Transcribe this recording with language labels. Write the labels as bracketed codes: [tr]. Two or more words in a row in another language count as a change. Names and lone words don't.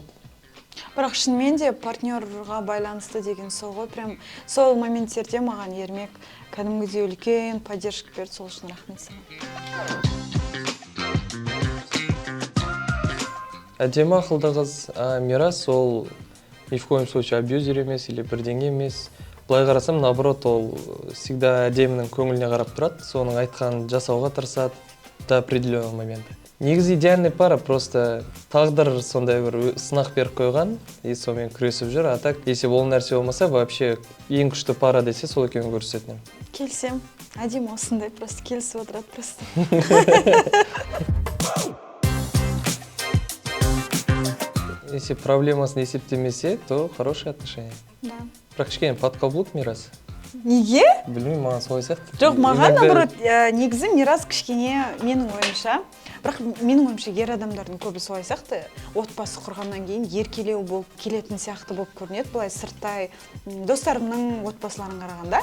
[kk] Бірақ шынымен де партнерға байланысты деген сол ғой, прям сол моменттерде маған Ермек кәдімгідей үлкен поддержка берді, сол үшін рахмет саған. Әдемі ақылды қыз, Мирас ол [ru] ни в коем случае абьюзер [kk] емес или бірдеңе емес. Былай қарасам, наоборот, ол всегда әдемінің көңіліне қарап тұрады, соның айтқанын жасауға тырысады [ru] до определенного момента. [kk] Негізі идеальный пара, просто тағдыр сондай бір сынақ беріп қойған, и сонымен күресіп жүр. [ru] А так, если [kk] ол нәрсе болмаса, вообще ең күшті пара десе, сол екеуін көрсететін. Келсем, әдемі осындай, просто келісіп отырады просто. Если проблемасын есептемесе, [ru] то хорошие отношения. Да. [kk] Бірақ кішкене подкаблук Мирас. Неге? Білмеймін, маған солай сияқты. Жоқ, маған наоборот, негізі Мирас кішкене менің ойымша, бірақ менің ойымша ер адамдардың көбі солай сияқты, отбасы құрғаннан кейін еркелеу болып келетін сияқты болып көрінеді, былай сырттай достарымның отбасыларын қарағанда.